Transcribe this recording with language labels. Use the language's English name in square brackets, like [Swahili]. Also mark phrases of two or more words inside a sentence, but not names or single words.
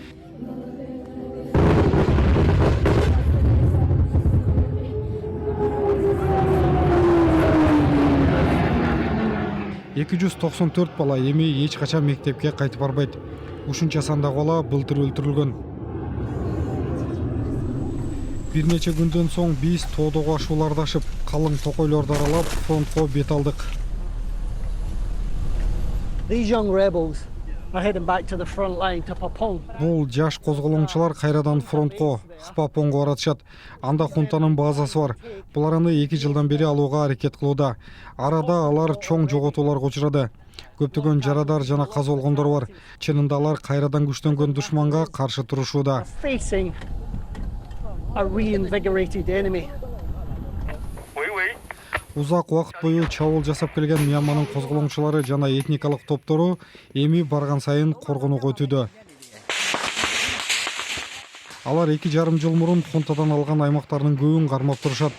[Kyrgyz] Эки 194 бала эми эч качан мектепке кайтып барбайт. Ушунча сандагы бала былтыр өлтүрүлгөн. Бир нече күндөн соң биз тоодогу ашууларды ашып, калың токойлорду аралап, фронтко бет алдык. [English] These young rebels are heading back to the front line to Papong. [Kyrgyz] Бул жаш козголоңчулар кайрадан фронтко, Хпапонго баратышат. Анда хунтанын базасы бар. Булар аны 2 жылдан бери алууга аракет кылууда. Арада алар чоң жоготууларга учурады. Көптөгөн жарадар жана каза болгондор бар. Чынында алар кайрадан күчтөнгөн душманга каршы турушууда. [English] Facing a reinvigorated enemy. [Kyrgyz] Узак убакыт бою чабуул жасап келген Мьянманын козголоңчулары жана этникалык топтору эми барган сайын коргонууга өтүүдө. Алар 2,5 жыл мурун хунтадан алган аймактардын көбүн кармап турушат.